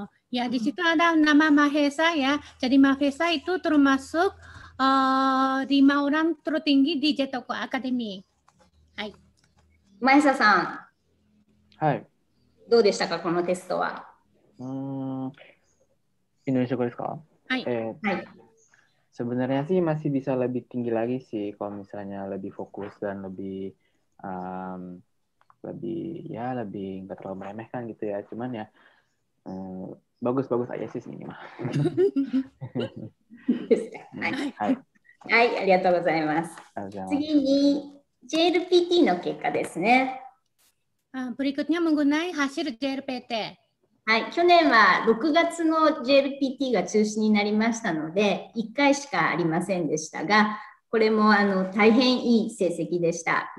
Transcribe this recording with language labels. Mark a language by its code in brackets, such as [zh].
[id] Ya, di situ ada nama Mahesa ya. Jadi Mahesa itu termasuk 5 orang tertinggi di JET Academy. [ja] はい。マヘサさん。はい。どうでしたか、このテストは。インドネシア語ですか？はい。はい。 [id] Sebenarnya sih masih bisa lebih tinggi lagi sih kalau misalnya lebih fokus dan lebih nggak terlalu meremehkan gitu ya. Cuman ya bagus-bagus aja sih ini mah. [ja] はい、ありがとうございます。次に JLPT の結果ですね。 [id] berikutnya mengenai hasil JLPT。 [ja] はい、去年は6月の JLPT が中止になりましたので、1回しかありませんでしたが、これも大変いい成績でした。